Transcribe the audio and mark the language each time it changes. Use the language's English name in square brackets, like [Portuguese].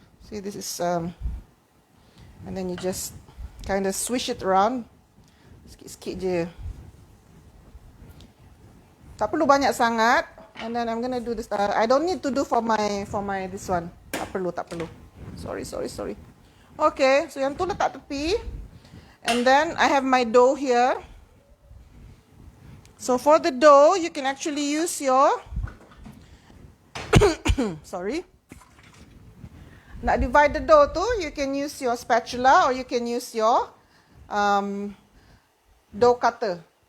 [English] See, this is, and then you just kind of swish it around. [Malay] Sikit-sikit je. Tak perlu banyak sangat. [English] And then I'm gonna do this. I don't need to do for my this one. [Malay] Tak perlu. Sorry. Okay, so yang tu letak tepi. [English] And then I have my dough here. So for the dough, you can actually use your sorry. [Malay] Nak [English] divide the dough tu, you can use your spatula or you can use your dough cutter.